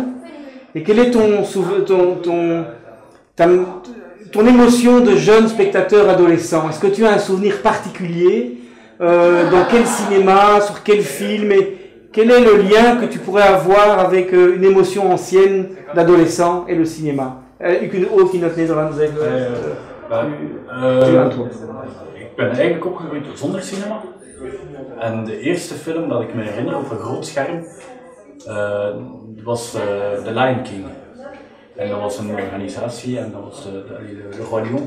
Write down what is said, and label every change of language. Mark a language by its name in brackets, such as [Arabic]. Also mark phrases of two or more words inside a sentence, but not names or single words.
[French] Et quelle est ton émotion de jeune spectateur adolescent? Est-ce que tu as un souvenir particulier? Dans quel cinéma? Sur quel film? Et quel est le lien que tu pourrais avoir avec une émotion ancienne d'adolescent et le cinéma? [Dutch] Ik net Nederlands zeggen. Ik ben eigenlijk opgegroeid zonder cinema. En de eerste film dat ik me herinner op een groot scherm was The Lion King. En dat was een organisatie en dat was de Roi Lion.